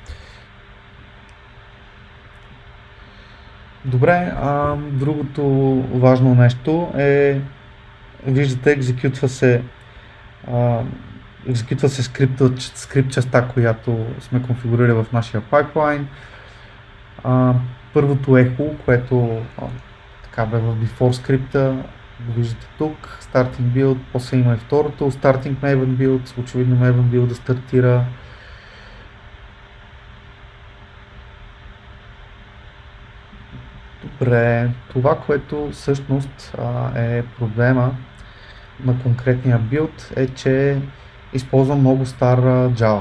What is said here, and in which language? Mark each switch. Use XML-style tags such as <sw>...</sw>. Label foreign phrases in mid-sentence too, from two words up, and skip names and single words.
<bg>Добре, другото важно нещо е, виждате, екзекютва се скрипт частта, която сме конфигурирали в нашия пайплайн. Първото ехо, което така бе в before скрипта, го виждате тук,</bg> <en>starting build,</en> <bg>после има и второто,</bg> <en>starting Maven build, очевидно Maven build</en> <bg>да стартира. Добре, това, което всъщност е проблема на конкретния билд е, че използвам много стар Java.</bg>